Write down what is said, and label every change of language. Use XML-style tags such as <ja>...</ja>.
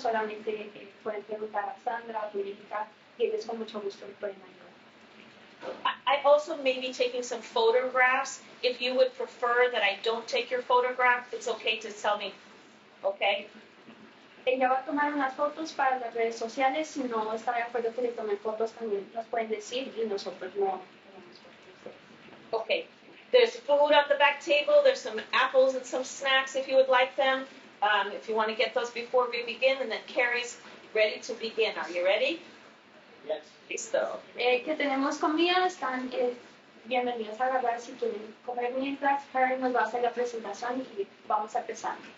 <es>Solamente pueden preguntar a Sandra, a Domenica, y ellos con mucho gusto pueden ayudar.</es> <en>I also may be taking some photographs. If you would prefer that I don't take your photograph, it's okay to tell me, okay?</en> <es>Ella va a tomar unas fotos para las redes sociales. Si no está de acuerdo que le tomen fotos, también nos pueden decir y nosotros no tomamos fotos.</es> <en>Okay. There's food on the back table. There's some apples and some snacks if you would like them. If you want to get those before we begin, and then Karrie's ready to begin. Are you ready? Yes.</en> <es>Listo. Que tenemos comida, están bienvenidos a agarrar si quieren comer mientras. Karrie nos va a hacer la presentación y vamos a empezar.</es>